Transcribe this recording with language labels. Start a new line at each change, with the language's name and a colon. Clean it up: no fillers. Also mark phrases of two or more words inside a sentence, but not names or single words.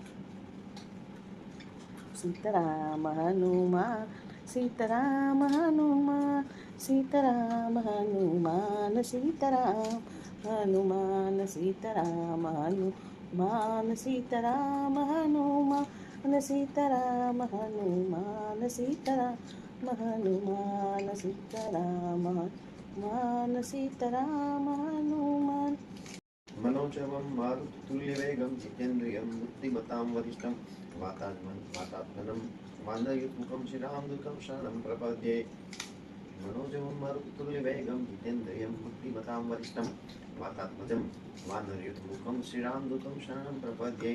Sanskrit: સીતારામ હનુમાન સીતારામ હનુમાન સીતારામ હનુમાન સીતારામ હનુમાન સીતારામ હનુમાન સીતારામ હનુમાન સીતારામ હનુમાન સીતારામ હનુમાન સીતારામ હનુમાન સીતારામ હનુમાન. मनोजवं मारुततुल्यवेगं जितेन्द्रियं बुद्धिमतां वरिष्ठं वातात्मनं वानरयुतमुखं श्रीरामदूतं शरणं प्रपद्ये. मनोजवं मारुततुल्यवेगं जितेन्द्रियं बुद्धिमतां वरिष्ठं वातात्मजं वानरयुतमुखं श्रीरामदूतं शरणं प्रपद्ये.